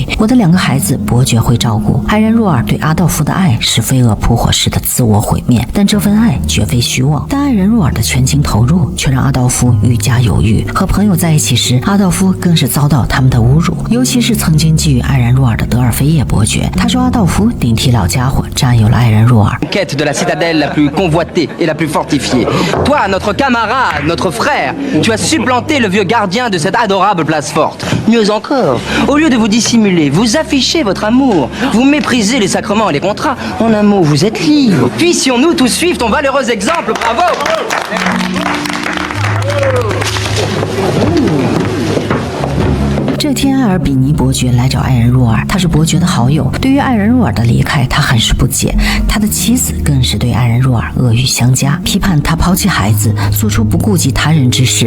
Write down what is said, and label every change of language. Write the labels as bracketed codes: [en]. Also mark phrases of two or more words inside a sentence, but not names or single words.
[zh] 我的2个孩子，伯爵会照顾。”爱然若尔对阿道夫的爱是飞蛾扑火式的自我毁灭，但这份爱绝非虚妄。但爱然若尔的全情投入却让阿道夫愈加犹豫。和朋友在一起时，阿道夫更是遭到他们的侮辱，尤其是曾经觊觎爱然若尔的德尔菲叶伯爵。他说阿道夫顶替老家伙占有了爱然若尔。 [fr] Quête de la citadelle la plus convoitée et la plus fortifiée. Toi, notre camarade, notre frère, tu as supplanté le vieux gardien de cette adorable place forte. Mieux encore, au lieu de vous dissimuler, vous affichez votre amour, vous méprisez les sacrements et les contrats. En un mot, vous êtes libre. Puissions-nous tous suivre ton valeureux exemple, bravo! [zh] 这天，埃尔比尼伯爵来找爱人若尔，他是伯爵的好友。对于爱人若尔的离开，他很是不解。他的妻子更是对爱人若尔恶语相加，批判他抛弃孩子，做出不顾及他人之事。